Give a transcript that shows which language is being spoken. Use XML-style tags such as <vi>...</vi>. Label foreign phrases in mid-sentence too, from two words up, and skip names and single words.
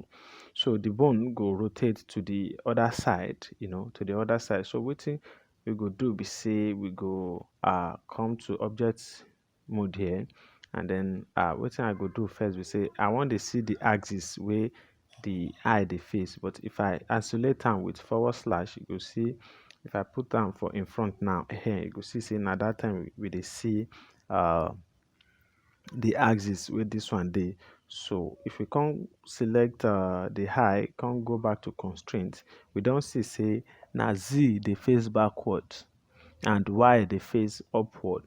<pcm>So the bone go rotate to the other side, to the other side. So wetin we go do be say we go come to object mode here, and then wetin I go do first be say I want to see the axis where the eye dey face, but if I isolate am with forward slash, you go see if I put am for in front now, here you go see say na that time we dey see the axis where this one dey. So if we come select the eye, come go back to constraint, we don see say na Z dey face backward and Y dey face upward.</pcm>